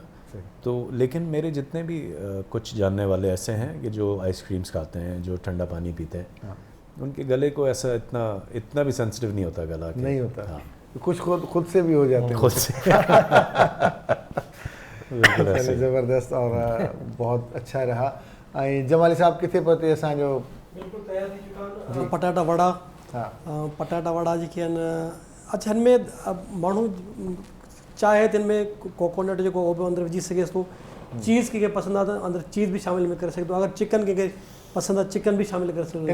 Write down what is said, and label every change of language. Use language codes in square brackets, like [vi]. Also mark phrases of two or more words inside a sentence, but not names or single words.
[ur] تو لیکن میرے جتنے بھی کچھ جاننے والے ایسے ہیں کہ جو آئس کریمس کھاتے ہیں, جو ٹھنڈا پانی پیتے ہیں, ان کے گلے کو ایسا اتنا بھی سینسیٹیو نہیں ہوتا گلا. نہیں ہوتا, کچھ خود سے بھی ہو جاتے ہیں. خود سے. زبردست اور بہت اچھا رہا. [sd] جمالی صاحب किथे पहुते असांजो? बिल्कुलु तयारु थी चुका आहिनि. पटाटा वड़ा, पटाटा वड़ा जेके आहिनि, अच्छा हिन में माण्हू चाहे त हिन में कोकोनट जेको उहो बि अंदरि विझी सघेसि थो. चीज़ कंहिंखे पसंदि आहे त अंदरि चीज़ बि शामिल में करे सघे थो. अगरि चिकन कंहिंखे पसंदि आहे चिकन बि शामिल करे सघे थो.